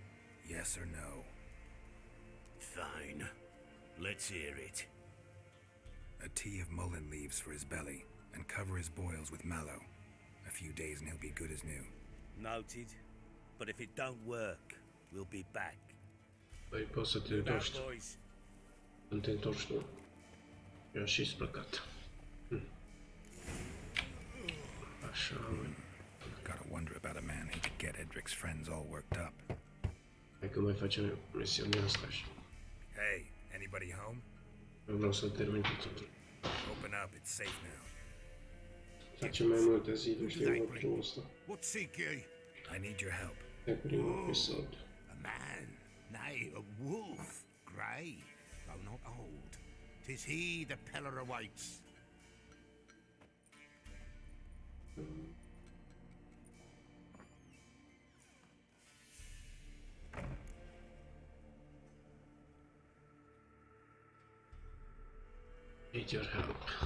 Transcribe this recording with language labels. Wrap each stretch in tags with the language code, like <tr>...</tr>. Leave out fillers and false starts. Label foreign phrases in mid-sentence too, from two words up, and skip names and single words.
<en>Yes or no? Fine. Let's hear it. A tea of mullein leaves for his belly, and cover his boils with mallow. A few days and he'll be good as new. Noted. But if it don't work, we'll be back.</en> <ro>Păi poți să te întorci. Când te întorci tu. Eu și-s plecat. Așa,</ro> <en>Gotta wonder about a man who could get Edric's friends all worked up.</en> <ro>hai că mai facem misiunea asta și</ro> <en>Hey, anybody home?</en> <ro>vreau să termin totul.</ro> <en>Open up, it's safe now.</en> <ro>Face mai multe ziduri, știi, lucrul ăsta.</ro> <en>What seek ye? I need your help.</en> <ro>Pe primul episod.</ro> <en>A man, nay, a wolf, grey, though not old. 'Tis he the Peller awaits. Need your help.</en>